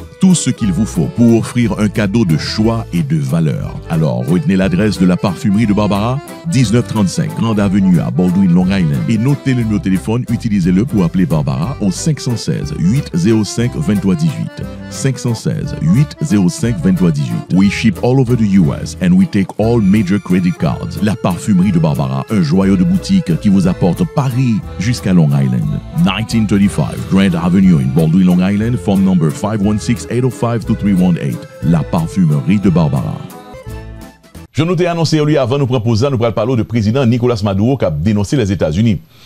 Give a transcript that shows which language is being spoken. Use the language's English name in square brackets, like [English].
[French] Tout ce qu'il vous faut pour offrir un cadeau de choix et de valeur. Alors, retenez l'adresse de la Parfumerie de Barbara, 1935 Grande Avenue à Baldwin, Long Island. Et notez le numéro de téléphone, utilisez-le pour appeler Barbara au 516 805 23 18. 516 805 23 18. [English] We ship all over the US and we take all major credit cards. [French] La Parfumerie de Barbara, un joyau de boutique qui vous apporte Paris jusqu'à Long Island. [English] 1935 Grand Avenue in Baldwin, Long Island, phone number 516-805-2318. [French] La Parfumerie de Barbara. Je nous ai annoncé lui avant nous proposer, nous allons parler de président Nicolas Maduro qui a dénoncé les États-Unis.